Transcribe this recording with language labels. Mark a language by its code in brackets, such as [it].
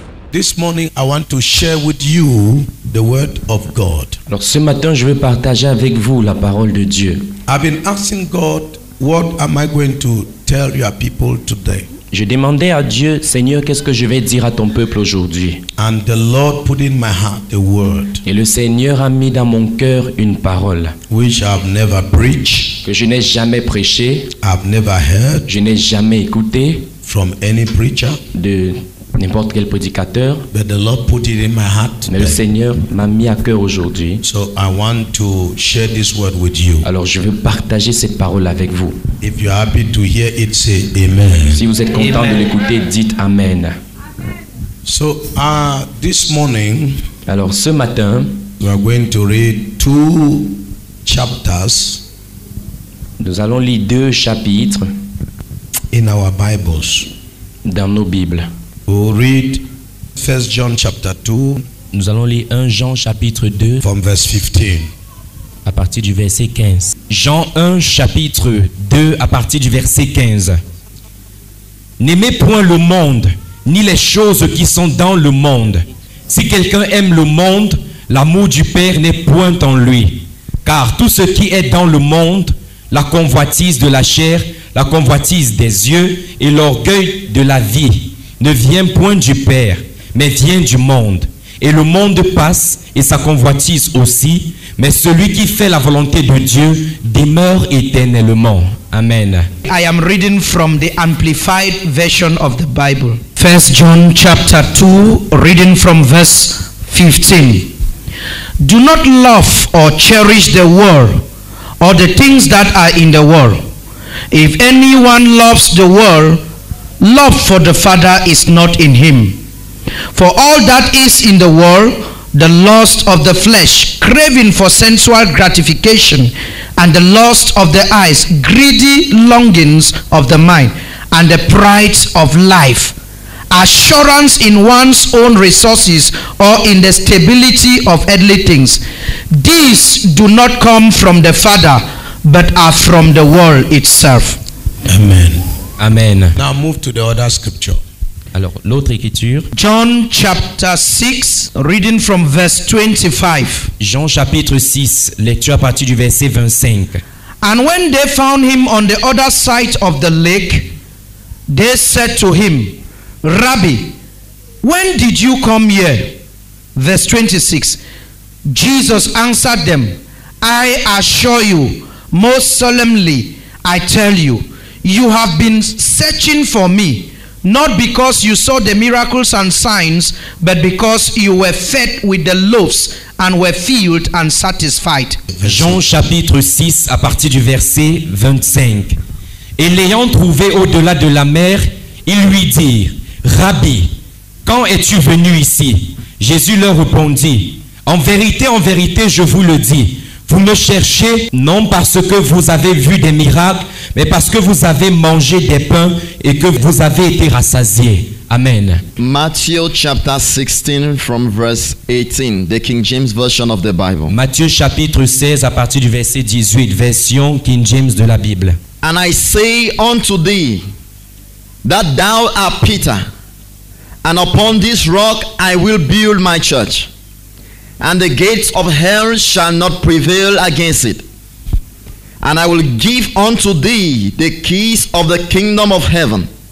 [en] This morning I want to share with you the word of God. [fr] Alors ce matin, je vais partager avec vous la parole de Dieu. [en] I've been asking God, what am I going to tell your people today? [fr] Je demandais à Dieu, Seigneur, qu'est-ce que je vais dire à ton peuple aujourd'hui? [en] And the Lord put in my heart a word [fr] Et le Seigneur a mis dans mon cœur une parole [en] which I've never preached, [fr] que je n'ai jamais prêchée, [en] I've never heard [fr] je n'ai jamais écoutée [en] from any preacher, [fr] de n'importe quel prédicateur, [en] but the Lord put it in my heart [fr] mais le [en] today. [fr] Seigneur m'a mis à cœur aujourd'hui. [en] So I want to share this word with you. [fr] Alors je veux partager cette parole avec vous. [en] If you're happy to hear it, say amen. [fr] Si vous êtes content de l'écouter, dites Amen. [en] So this morning [fr] Alors ce matin, [en] we are going to read 2 chapters [fr] nous allons lire 2 chapitres [en] in our Bibles. [fr] dans nos Bibles. [en] We'll read 1 John chapter 2 [fr] Nous allons lire 1 Jean chapitre 2 [en] from verse 15. [fr] à partir du verset 15. Jean 1 chapitre 2 à partir du verset 15. N'aimez point le monde, ni les choses qui sont dans le monde. Si quelqu'un aime le monde, l'amour du Père n'est point en lui. Car tout ce qui est dans le monde, la convoitise de la chair, la convoitise des yeux et l'orgueil de la vie, ne vient point du Père, mais vient du monde. Et le monde passe et sa convoitise aussi, mais celui qui fait la volonté de Dieu demeure éternellement. Amen. [en] I am reading from the Amplified Version of the Bible. 1 John chapter 2, reading from verse 15. Do not love or cherish the world or the things that are in the world. If anyone loves the world, love for the Father is not in him. For all that is in the world, the lust of the flesh, craving for sensual gratification, and the lust of the eyes, greedy longings of the mind, and the pride of life, assurance in one's own resources or in the stability of earthly things. These do not come from the Father, but are from the world itself. Amen. Amen. Now move to the other scripture. [fr] Alors, l'autre écriture, [en] John chapter 6, reading from verse 25. [fr] Jean chapitre 6, lecture à partir du verset 25. [en] And when they found him on the other side of the lake, they said to him, Rabbi, when did you come here? Verse 26. Jesus answered them, I assure you, most solemnly, I tell you, you have been searching for me, not because you saw the miracles and signs, but because you were fed with the loaves and were filled and satisfied. [fr] Jean chapitre 6 à partir du verset 25. Et l'ayant trouvé au-delà de la mer, ils lui dirent, Rabbi, quand es-tu venu ici? Jésus leur répondit, en vérité, je vous le dis, vous me cherchez non parce que vous avez vu des miracles, mais parce que vous avez mangé des pains et que vous avez été rassasiés. Amen. [en] Matthew chapter 16 from verse 18, the King James Version of the Bible. [fr] Matthieu chapitre 16 à partir du verset 18, version King James de la Bible. [en] And I say unto thee, that thou art Peter, and upon this rock I will build my church, and the gates of hell shall not prevail against it. And I will give unto thee the keys of the kingdom of heaven.